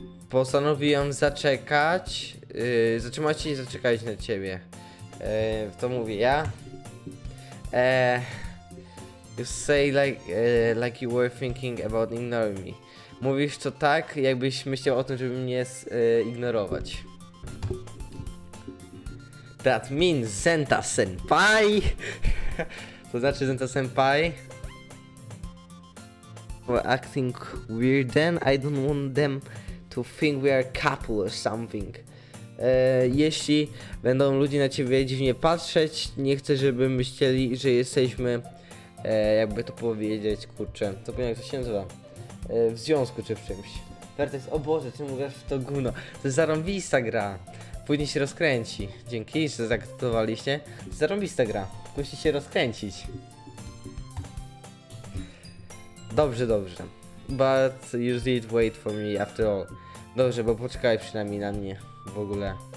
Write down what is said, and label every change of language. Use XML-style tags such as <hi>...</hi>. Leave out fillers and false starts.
<pl>Postanowiłem zaczekać, zatrzymać się i zaczekać na ciebie. To mówię ja.</pl> <en>You say like you were thinking about ignoring me.</en> <pl>Mówisz to tak, jakbyś myślał o tym, żeby mnie ignorować.</pl> <en>That means Zenta senpai.</en> <pl>To znaczy</pl> <en>Zenta senpai. We're acting weird then. I don't want them to think we are a couple or something.</en> <pl>Jeśli będą ludzie na ciebie dziwnie patrzeć, nie chcę, żeby myśleli, że jesteśmy, jakby to powiedzieć, kurczę, to powiem, jak to się nazywa, w związku czy w czymś. Vertex, o Boże, czemu grasz w to gówno? To jest zarąbista gra. Później się rozkręci. Dzięki, że zaakceptowaliście. To jest zarąbista gra. Musi się rozkręcić. Dobrze, dobrze.</pl> <en>But you did wait for me after all.</en> <pl>Dobrze, bo poczekaj przynajmniej na mnie. W ogóle.</pl>